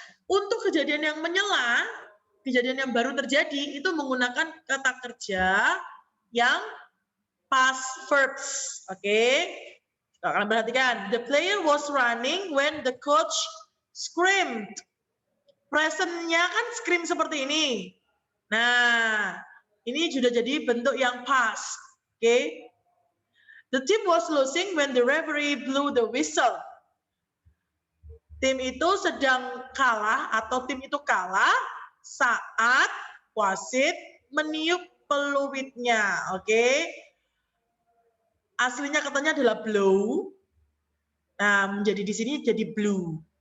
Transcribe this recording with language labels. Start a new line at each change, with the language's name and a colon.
Indonesian: Untuk kejadian yang menyela, kejadian yang baru terjadi itu menggunakan kata kerja yang past verbs. Oke. Kalian perhatikan,
English: the player was running when the coach screamed.
Indonesian: Present-nya kan scream seperti ini. Nah, ini sudah jadi bentuk yang past. Oke.
English: The team was losing when the referee blew the whistle.
Indonesian: Tim itu sedang kalah atau tim itu kalah saat wasit meniup peluitnya. Oke. Aslinya katanya adalah blow. Nah, menjadi di sini jadi blue.